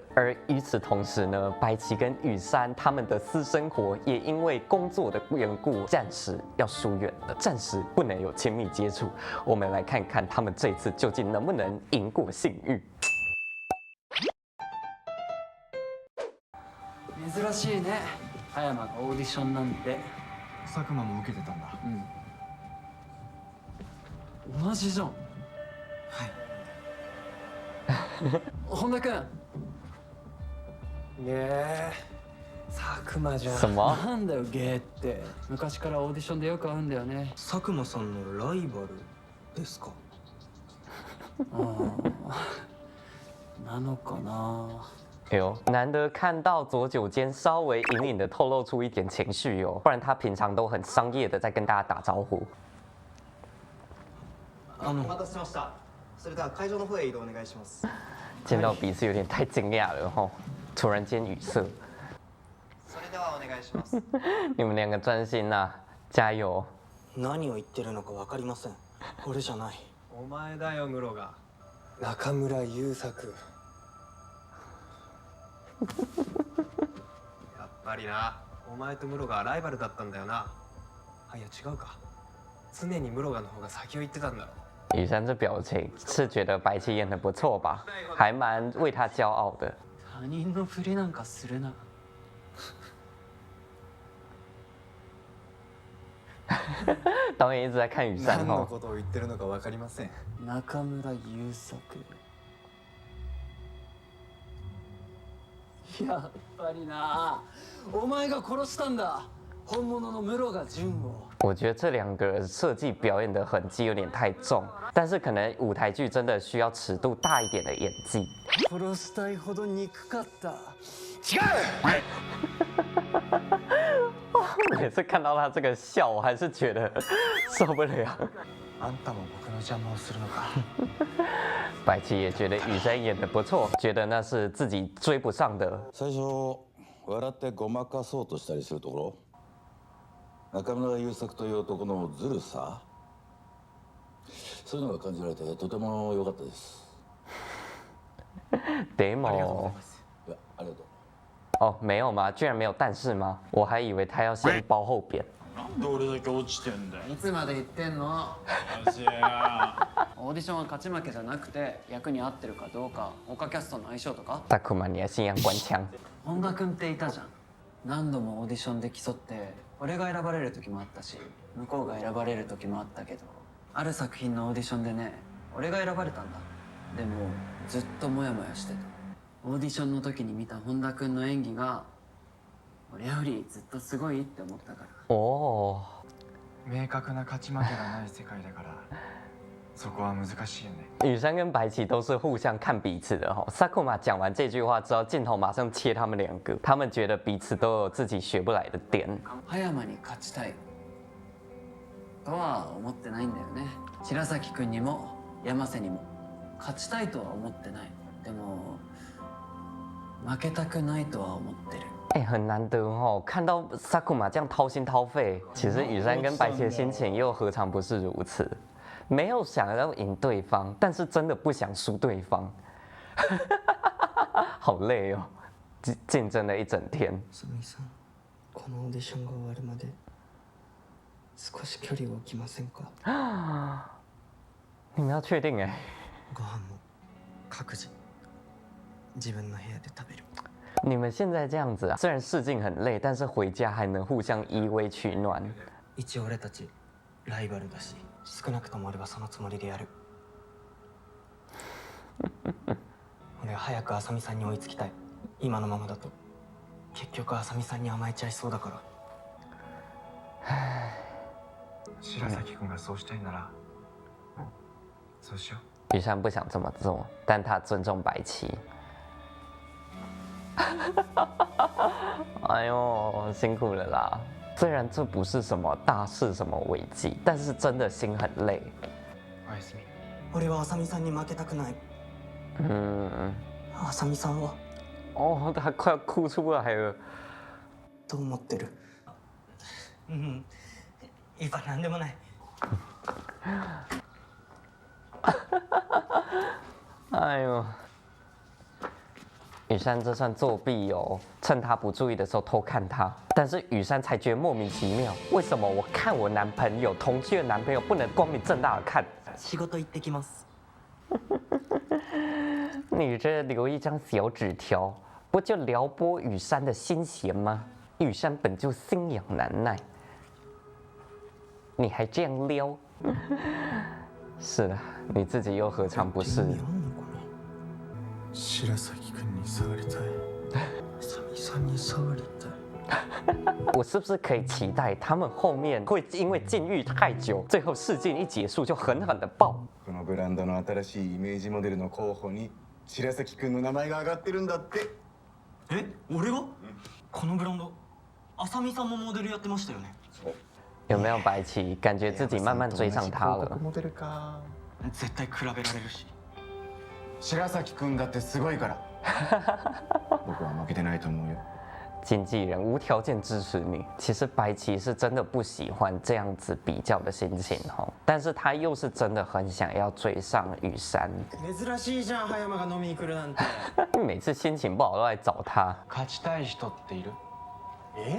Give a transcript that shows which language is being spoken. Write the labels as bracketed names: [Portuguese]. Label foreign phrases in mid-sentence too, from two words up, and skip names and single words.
[Chinese] 而与此同时呢，白棋跟羽山他们的私生活也因为工作的缘故，暂时要疏远了，暂时不能有亲密接触。我们来看看他们这次究竟能不能赢过性欲。 [Japanese] 珍しいね。葉山がオーディションなんて。佐久間も受けてたんだ。うん。同じじゃん。はい。本田君。佐久間じゃん。 [Chinese] 什么？ [Japanese] なんだよゲーって。昔からオーディションでよく会うんだよね。佐久間さんのライバルですか？なのかな。 [Chinese] 哎呦，难得看到左九间稍微隐隐的透露出一点情绪哦，不然他平常都很商业的在跟大家打招呼。 [Japanese] お待たせしました。それでは会場の方へ移動お願いします。 [Chinese] 见到彼此有点太惊讶了吼，突然间语塞。 [Japanese] それではお願いします。 [Chinese] 你们两个专心呐，加油！ [Japanese] 何を言ってるのかわかりません。俺じゃない。お前だよ室が。中村優作。やっぱりな、お前と室がライバルだったんだよな。あ、いや違うか。常に室がの方が先を言ってたんだろ。 [Chinese] 羽山这表情是觉得白棋演得不错吧，还蛮为他骄傲的。 [Japanese] 他人のふりなんかするな。 [Chinese] 导演一直在看羽山 [Japanese] 何の [Chinese] 哦。 [Japanese] ことを言ってるのかわかりません。中村優作。やっぱりな。お前が殺したんだ。本物の室賀淳を。 [Chinese] 我觉得这两个设计表演的痕迹有点太重，但是可能舞台剧真的需要尺度大一点的演技。 [Japanese] 殺したいほど憎かった。 [Chinese] 每次看到他这个笑，我还是觉得受不了。 [Japanese] あんたも僕の邪魔をするのか。 [Chinese] 白棋也觉得羽山演得不错，觉得那是自己追不上的。 [Japanese] 最初笑ってごまかそうとしたりするところ、中村優作という男のずるさ、そういうのが感じられてとても良かったです。 demo いや、ありがとう。 [Chinese] 哦，没有吗？居然没有但是吗？我还以为他要先包后边。 [Japanese] なんで俺だけ落ちてんだよ。いつまで言ってんの。マジや。オーディションは勝ち負けじゃなくて役に合ってるかどうか、他キャストの相性とか。大库玛尼的信仰官腔。本田君っていたじゃん。何度もオーディションで競って俺が選ばれる時もあったし、向こうが選ばれる時もあったけど、ある作品のオーディションでね、俺が選ばれたんだ。でもずっとモヤモヤしてた。オーディションの時に見た本田君の演技が俺よりずっとすごいって思ったから。 [Chinese] 哦， [Japanese] 明確な勝ち負けがない世界だから、そこは難しいよね。 [Chinese] 羽山跟白棋都是互相看彼此的哈。萨库玛讲完这句话之后，镜头马上切他们两个，他们觉得彼此都有自己学不来的点。 [Japanese] 葉山に勝ちたいとは思ってないんだよね。白崎君にも山瀬にも勝ちたいとは思ってない。でも負けたくないとは思ってる。 [Chinese] 哎，很难得哦，看到萨库玛这样掏心掏肺，其实羽山跟白棋的心情又何尝不是如此？没有想要赢对方，但是真的不想输对方，好累哦，竞争了一整天。 [Japanese] すみさん、このオーディションが終わるまで少し距離を置きませんか？ [Chinese] 你们要确定哎？ [Japanese] ご飯も各自自分の部屋で食べる。 [Chinese] 你们现在这样子啊，虽然试镜很累，但是回家还能互相依偎取暖。 [Japanese] 一応俺たちライバルだし、少なくとも俺はそのつもりでやる。俺は早く浅見さんに追いつきたい。今のままだと結局浅見さんに甘えちゃいそうだから。白崎君がそうしたいならそうしよ [Chinese] 雨山不想这么做，但他尊重白棋。哎呦，辛苦了啦！虽然这不是什么大事、什么危机，但是真的心很累。 [Japanese] う。おやすみ。俺は浅見さんに負けたくない。浅見さんは [Chinese] 哦，他快要哭出来了。 [Japanese] どう思ってる？今なんでもない。 [Chinese] 哎呦，雨山这算作弊哦，趁他不注意的时候偷看他。但是雨山才觉得莫名其妙，为什么我看我男朋友同居的男朋友不能光明正大的看？ [Japanese] 仕事行ってきます。 [Chinese] 你这留一张小纸条，不就撩拨雨山的心弦吗？雨山本就心痒难耐，你还这样撩？是的，你自己又何尝不是？ [Japanese] 白崎君に触りたい。浅見さんに触りたい。 [Chinese] 我是不是可以期待他们后面会因为禁欲太久，最后事件一结束就狠狠的爆？ [Japanese] このブランドの新しいイメージモデルの候補に白崎君の名前が挙がってるんだって。え、俺が？このブランド、浅見さんもモデルやってましたよね。そう。 [Chinese] 有没有白棋感觉自己慢慢追上他了？ [Japanese] モデルか。絶対比べられるし。白崎君だってすごいから。僕は負けてないと思うよ。 [Chinese] 经纪人无条件支持你。其实白棋是真的不喜欢这样子比较的心情哈，但是他又是真的很想要追上雨山。 [Japanese] 珍しいじゃん葉山が飲みに来るなんて。 [Chinese] 每次心情不好都来找他。 [Japanese] 勝ちたい人っている？え？